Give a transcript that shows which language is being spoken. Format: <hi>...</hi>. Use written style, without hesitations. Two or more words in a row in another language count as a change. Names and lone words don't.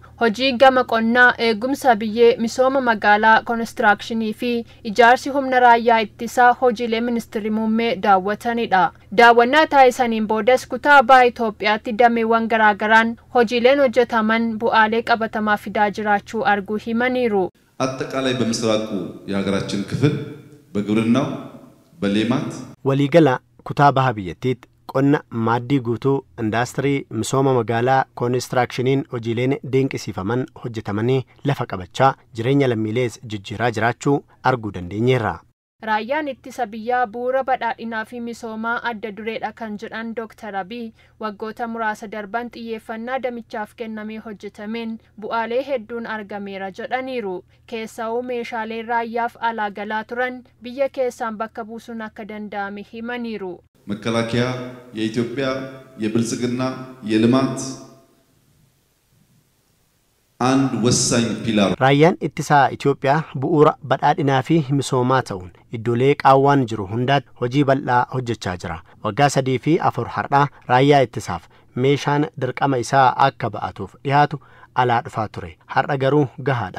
<om>Hojii gama qonnaa, eegumsa biyyee, misooma magaalaa, konistirakshinii fi ijaarsi humna raayyaa ittisaa hojiilee ministeerri muummee daawwatanidha. Daawwannaa taasisaniin boodas kutaaba Itoophiyaatti dameewwan garaagaraan hojiileen hojjetaman bu'aalee qabatamaa fidaa jiraachuu arguu himaniiru.</om> <am>አጠቃላይ በምስራቁ የሀገራችን ክፍል በግብርናው በሌማት</am> <om>ወሊገላ kutaaba biyyattiitti qonna maaddii guutuu indaastirii misooma magaalaa konistiraakshiniin hojiileen dinqisiifaman hojjetamanii lafa qabachaa jireenya lammiilees jijjiiraa jiraachuu arguu dandeenyeerra. Raayyaan ittisa biyyaa bu'uura badhaadhinaa fi misoomaa adda dureedha kan jedhan Dr. Abiy waggoota muraasa darban xiyyeeffannaa damichaaf kennamee hojjetameen bu'aalee hedduun argameera jedhaniiru. Keessawuu meeshaalee raayyaaf alaa galaa turan biyya keessaan bakka buusuun akka danda'ame himaniiru.</om> <am>መከላከያ የኢትዮጵያ የብልጽግና የልማት አንድ ወሳኝ ፒላር</am> <om>Raayyaan ittisaa Itoophiyaa bu'uura badhaadhinaa fi misoomaa ta'uun iddoolee qaawwaan jiru hundaatti hojii bal'aa hojjechaa jira. Waggaa 3 fi 4 har'aa raayyaa ittisaaf meeshaan dirqama isaa akka ba'atuuf dhiyaatu alaa dhufaa ture. Har'a garuu gahaadha.</om>